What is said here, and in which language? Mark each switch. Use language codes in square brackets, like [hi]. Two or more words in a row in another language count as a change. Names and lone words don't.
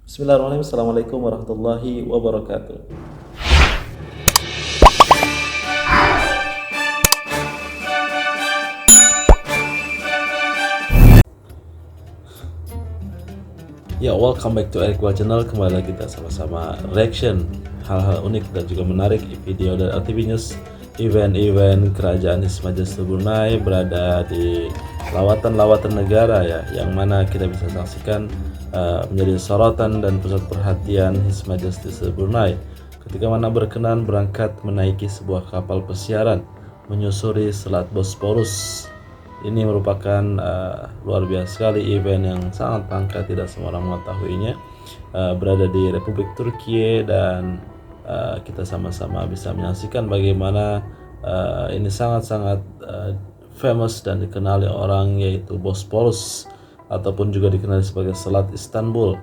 [ar] بسم الله الرحمن الرحيم. السلام عليكم ورحمة الله وبركاته. Ya, [en] welcome back to Eric Wah Channel. [id] Kembali lagi kita sama-sama reaction hal-hal unik dan juga menarik video dari RTV News. Event-event kerajaan [en] His Majesty [id] Brunei berada di lawatan-lawatan negara ya, yang mana kita bisa saksikan menjadi sorotan dan pusat perhatian [en] His Majesty [id] Brunei ketika mana berkenan berangkat menaiki sebuah kapal pesiaran menyusuri Selat Bosporus. Ini merupakan luar biasa sekali, event yang sangat langka, tidak semua orang mengetahuinya. Berada di Republik Turki dan kita sama-sama bisa menyaksikan bagaimana ini sangat-sangat famous dan dikenali orang, yaitu Bosporus ataupun juga dikenali sebagai Selat Istanbul.